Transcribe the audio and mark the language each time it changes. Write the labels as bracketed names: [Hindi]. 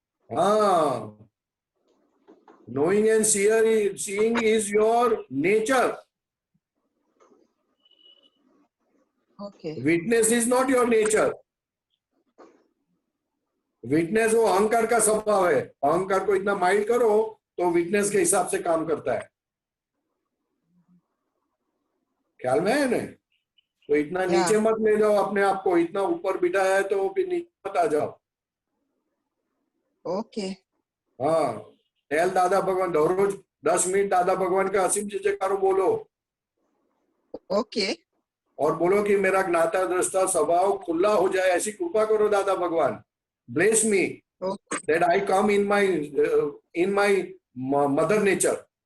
[English] हाँ, knowing and seeing is your nature. Okay. Witness is not your nature. [Hindi] Witness वो अहंकार का स्वभाव है। अहंकार को इतना माइल्ड करो तो विटनेस के हिसाब से काम करता है। ख्याल में है ना? तो इतना नीचे मत ले जाओ अपने आप को, इतना ऊपर बिठाया है तो फिर नीचे मत आ जाओ। ओके। हाँ, टेल दादा भगवान, रोज 10 मिनट दादा भगवान का असीम जयकारो बोलो। ओके। और बोलो कि मेरा ज्ञाता दृष्टा स्वभाव खुला हो जाए, ऐसी कृपा करो दादा भगवान। [English] Bless me that I come in my mother nature.